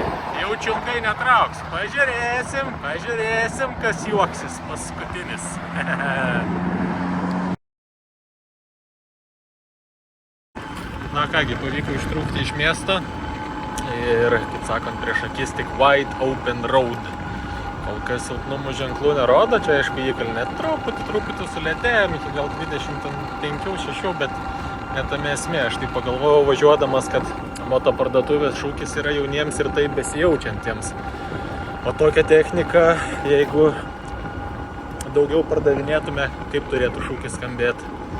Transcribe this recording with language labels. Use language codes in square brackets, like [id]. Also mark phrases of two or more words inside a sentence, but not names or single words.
[lt] Jaučiu ilgai netrauks. Pažiūrėsim, kas juoksis paskutinis. Na kągi, pavyko ištrūkti iš miesto ir, kaip sakant, prieš akis tik [en] wide open road. [lt] Kol kas silpnumų ženklų nerodo, čia aišku įkalnė truputį sulėtėjom iki gal 25-6, bet netame esmė. Aš tai pagalvojau važiuodamas, kad motoparduotuvės šūkis yra jauniems ir taip besijaučiantiems. O tokią techniką, jeigu daugiau pardavinėtume, kaip turėtų šūkis skambėti?